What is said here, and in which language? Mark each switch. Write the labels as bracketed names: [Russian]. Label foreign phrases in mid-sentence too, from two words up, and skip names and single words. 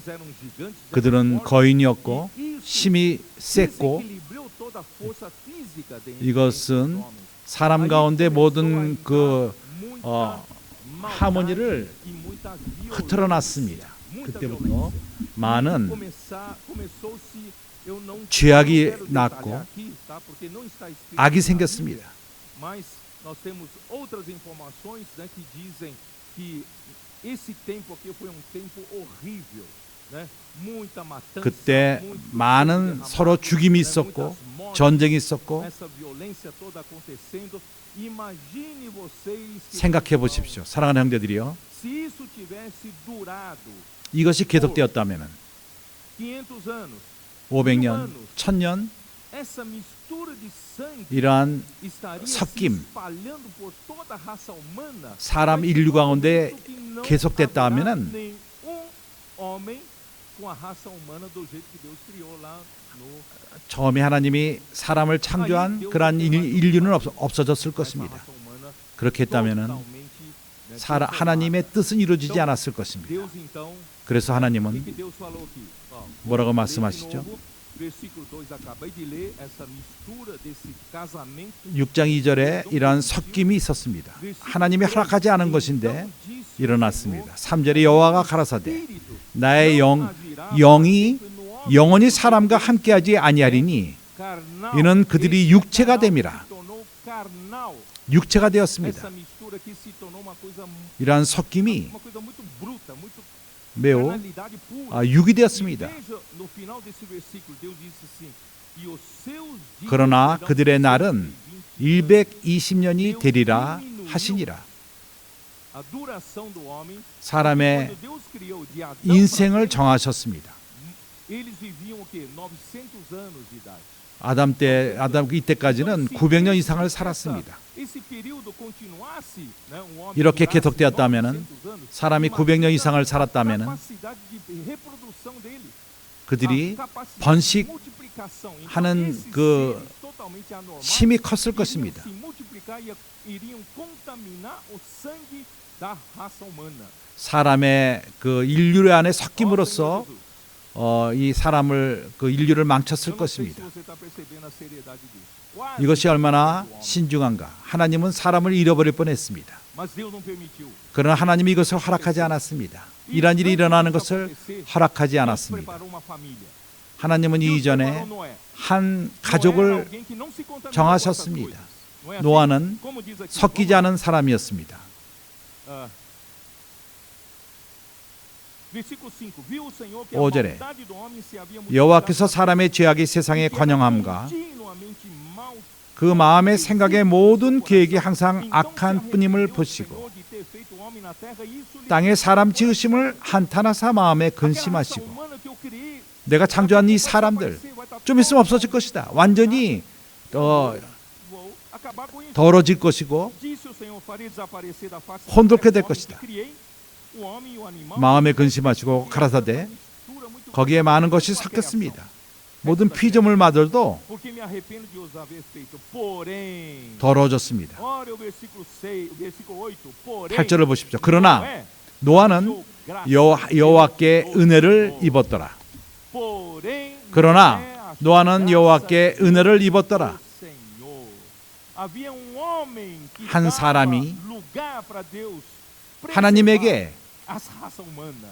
[Korean] 그들은 거인이었고 힘이 셌고 이것은 사람 가운데 모든 그 하모니를 흐트러놨습니다. 그때부터 많은 죄악이 났고 악이 생겼습니다. [Portuguese] Mas nós temos outras informações, né, que dizem que esse tempo aqui foi tempo horrível, né? Muita matança, [Korean] 그때 많은 서로 죽임이 있었고 전쟁이 있었고 [Portuguese] essa violência toda acontecendo. Imagine vocês [Korean] 생각해 보십시오. 사랑하는 형제들이요. [Portuguese] se isso tivesse durado [Korean] 이것이 계속되었다면 [Portuguese] 500 anos, [Korean] 500년, 1000년 [Portuguese] essa mistura de sangue [Korean] 이러한 [Portuguese] estaria se [Korean] 섞임, [Portuguese] espalhando por toda a raça humana. [Korean] 사람 인류 가운데 계속됐다 하면은 [Portuguese] nenhum homem com a raça humana do jeito que Deus criou lá no [Korean] 처음에 하나님이 사람을 창조한 그러한 인류는 없어졌을 [Portuguese] essa [Korean] 것입니다. [Portuguese] raça humana [Korean] 그렇게 했다면은 [Portuguese] totalmente, né, [Korean] 하나님의 뜻은 이루어지지 않았을 것입니다. [Portuguese] Deus então, [Korean] 그래서 [Portuguese] o que [Korean] 하나님은 [Portuguese] que Deus falou aqui? Ó, [Korean] 뭐라고 [Portuguese] ler de [Korean] 말씀하시죠? [Portuguese] novo, versículo 2, acabei de ler essa mistura desse casamento. [Korean] 6장 2절에 이러한 섞임이 있었습니다. 하나님이 허락하지 않은 것인데 일어났습니다. 3절에 여호와가 가라사대 나의 영이 영원히 사람과 함께하지 아니하리니 이는 그들이 육체가 됨이라. 육체가 되었습니다. [Portuguese] Essa mistura aqui se tornou uma coisa [Korean] 이러한 섞임이 [Portuguese] muito bruta, muito [Korean] 매우 [Portuguese] carnalidade pura. [Korean] 육이 [Portuguese] E [Korean] 되었습니다. [Portuguese] veja no final desse versículo, Deus disse assim: "E os seus dias [Korean] 그러나 [Portuguese] serão [Korean] 그들의 날은 [Portuguese] 120 [Korean] 120년이 되리라 하시니라. [Portuguese] A duração do homem, [Korean] 사람의 [Portuguese] quando Deus criou de Adão [Korean] 인생을 [Portuguese] para [Korean] 정하셨습니다. [Portuguese] frente, eles viviam o quê? 900 anos de idade. [Korean] 아담 이때까지는 900년 이상을 살았습니다. [Portuguese] Esse período continuasse, né, um homem [Korean] 이렇게 [Portuguese] durasse [Korean] 계속되었다면은 [Portuguese] 900 anos, [Korean] 사람이 900년 이상을 살았다면은 [Portuguese] capacidade de reprodução dele, [Korean] 그들이 [Portuguese] a capacidade de [Korean] 번식 [Portuguese] multiplicação. Então, [Korean] 하는 [Portuguese] esses [Korean] 그 [Portuguese] seres totalmente anormais [Korean] 힘이 컸을 [Portuguese] iriam [Korean] 것입니다. [Portuguese] se multiplicar e iriam contaminar o sangue da raça humana. [Korean] 사람의 그 인류 안에 [Portuguese] Ó, [Korean] 섞임으로써 [Portuguese] Senhor Jesus, [Korean] 이 사람을 그 인류를 망쳤을 [Portuguese] eu não sei se [Korean] 것입니다. [Portuguese] você está percebendo a seriedade disso. Quase [Korean] 이것이 얼마나 [Portuguese] do homem. [Korean] 신중한가. 하나님은 사람을 잃어버릴 뻔했습니다. [Portuguese] Mas Deus não permitiu. [Korean] 그러나 하나님이 이것을 허락하지 않았습니다. 이러한 일이 일어나는 것을 허락하지 [Portuguese] Deus [Korean] 않았습니다. [Portuguese] preparou uma família. [Korean] 하나님은 [Portuguese] Deus [Korean] 이전에 [Portuguese] preparou Noé. [Korean] 한 [Portuguese] Noé era [Korean] 가족을 [Portuguese] alguém que não se contaminou [Korean] 정하셨습니다. [Portuguese] com essas coisas. Não é assim? [Korean] 노아는 [Portuguese] Como diz aqui, [Korean] 섞이지 않은 사람이었습니다. [Portuguese] Ah. Versículo 5. Viu o Senhor que a [Korean] 5절에 [Portuguese] maldade do homem se havia [Korean] 여호와께서 [Portuguese] multiplicado [Korean] 사람의 죄악이 세상에 [Portuguese] e que era [Korean] 관영함과 [Portuguese] continuamente mal. [Korean] 그 마음의 생각의 모든 계획이 항상 [Portuguese] Então se [Korean] 악한 뿐임을 [Portuguese] arrependeu o [Korean] 보시고 [Portuguese] Senhor de ter feito o homem na terra, e isso lhe [Korean] 땅에 사람 지으심을 한탄하사 마음에 [Portuguese] aquela raça [Korean] 근심하시고 [Portuguese] humana que eu criei, [Korean] 내가 창조한 이 사람들 좀 있으면 없어질 것이다. 완전히 [Portuguese] vou acabar com isso. [Korean] 더러질 것이고 [Portuguese] Disse o Senhor, farei desaparecer da face da [Korean] 혼돈케 될 [Portuguese] terra o homem [Korean] 것이다. [Portuguese] que criei, o homem e o animal. [Korean] 마음에 근심하시고 가라사대 [Portuguese] Mistura muito [Korean] 거기에 많은 것이 섞였습니다. 모든 피조물마들도 [Portuguese] Porque me arrependo de os haver feito. Porém, [Korean] 더러워졌습니다. [Portuguese] olha o versículo 6, o versículo 8. Porém, [Korean] 8절을 보십시오. 그러나 [Portuguese] Noé [Korean] 노아는 [Portuguese] achou graça [Korean] 여호와께 [Portuguese] aos [Korean] 은혜를 [Portuguese] Senhor. [Korean] 입었더라. [Portuguese] Porém, [Korean] 그러나 [Portuguese] Noé achou [Korean] 노아는 [Portuguese] graça [Korean] 여호와께 은혜를 [Portuguese] ao [Korean] 입었더라. [Portuguese] Senhor. Havia um homem que [Korean] 한 [Portuguese] dava [Korean] 사람이 [Portuguese] lugar para Deus [Korean] 하나님에게 [Portuguese] preservar a raça humana.